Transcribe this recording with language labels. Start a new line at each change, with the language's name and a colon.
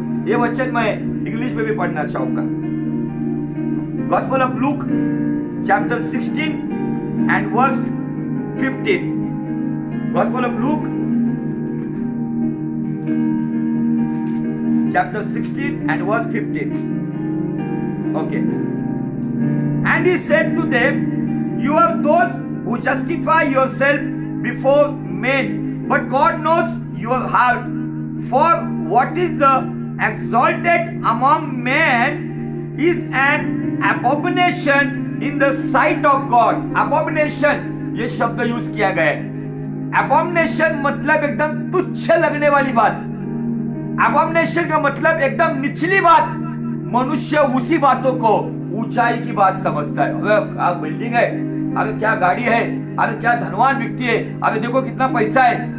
Hindi: ये वचन मैं इंग्लिश में भी पढ़ना चाहूंगा। Gospel of Luke chapter 16 and verse 15।
English: Gospel of Luke chapter 16 and verse 15. Okay. And he said to them, you are those who justify yourself before men, but God knows your heart. For what is the exalted among men is an abomination in the sight of God.
Hindi: Abomination ये शब्द use किया गया है। abomination मतलब एकदम तुच्छ लगने वाली बात। Abomination का मतलब एकदम निचली बात। मनुष्य उसी बातों को ऊंचाई की बात समझता है। अरे क्या बिल्डिंग है, अरे क्या गाड़ी है, अरे क्या धनवान व्यक्ति है, अरे देखो कितना पैसा है।